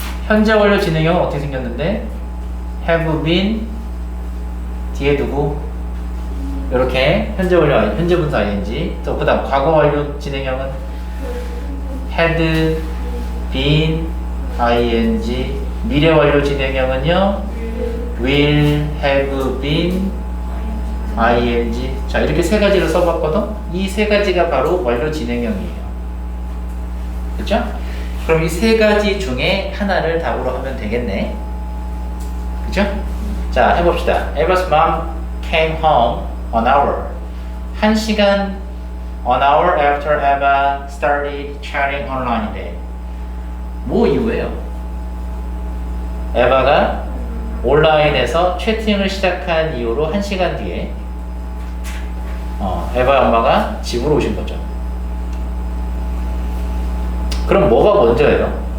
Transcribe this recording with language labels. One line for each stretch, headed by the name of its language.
Korean: 현재 완료 진행형은 어떻게 생겼는데? have been 뒤에 두고 이렇게 현재 완료 현재 분사 ing. 또 그다음 과거 완료 진행형은 had been ing.
English: 미래 완료 진행형은요 will have been ing.
Korean: 자, 이렇게 세 가지를 써봤거든. 이 세 가지가 바로 완료 진행형이에요. 그렇죠? 그럼 이 세 가지 중에 하나를 답으로 하면 되겠네. 그죠? 자, 해봅시다.
English: Eva's mom came home an hour. 1시간 an hour after Eva started chatting online인데
Korean: 뭐 이유예요? 에바가 온라인에서 채팅을 시작한 이후로 1시간 뒤에 에바 엄마가 집으로 오신 거죠. 그럼 뭐가 먼저예요?